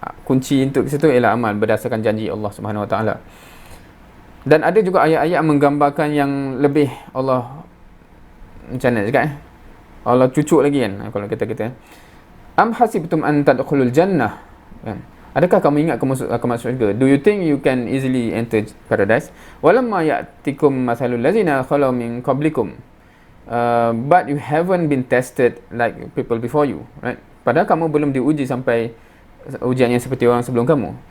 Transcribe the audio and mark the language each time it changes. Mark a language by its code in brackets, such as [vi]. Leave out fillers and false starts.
[ms] Kunci untuk situ ialah amal berdasarkan janji Allah Subhanahu Wa Taala. Dan ada juga ayat-ayat menggambarkan yang lebih Allah macam mana cakap Allah cucuk lagi kan kalau kita [ar] am hasibtum an tadkhulul jannah [ms] kan. Adakah kamu ingat kamu masuk syurga? [en] Do you think you can easily enter paradise? [ar] Walamma ya'tikum mathalul ladzina khalu min qablikum. [en] But you haven't been tested like people before you, right? [ms] Padahal kamu belum diuji sampai ujian yang seperti orang sebelum kamu.